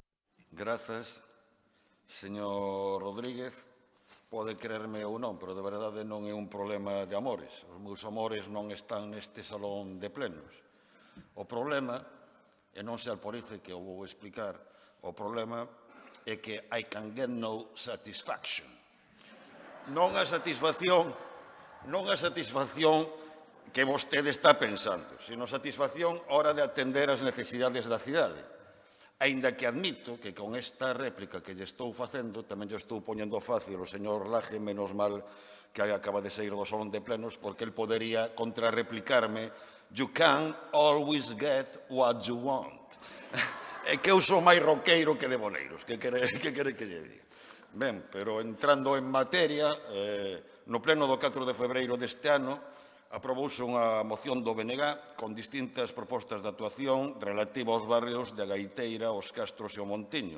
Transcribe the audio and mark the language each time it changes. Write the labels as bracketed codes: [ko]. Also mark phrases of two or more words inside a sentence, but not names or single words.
[gl] Grazas, señor Rodríguez. Pode creerme ou non, pero de verdade non é un problema de amores. Os meus amores non están neste salón de plenos. O problema, e non se alporice que o vou explicar, o problema é que [en] I can get no satisfaction. [gl] Non a satisfacción que vostede está pensando, sino satisfacción a hora de atender as necesidades da cidade. Aínda que admito que con esta réplica que lle estou facendo tamén lle estou poñendo fácil o señor Laje, menos mal que acaba de sair do salón de plenos, porque el podería contrarreplicarme: [en] you can't always get what you want. [gl] É que eu sou máis roqueiro que de Boneiros, que quere que lle diga. Ben, pero entrando en materia, no pleno do 4 de febreiro deste ano, aprobouse unha moción do BNG con distintas propostas de actuación relativa aos barrios de Gaiteira, os Castros e o Montiño.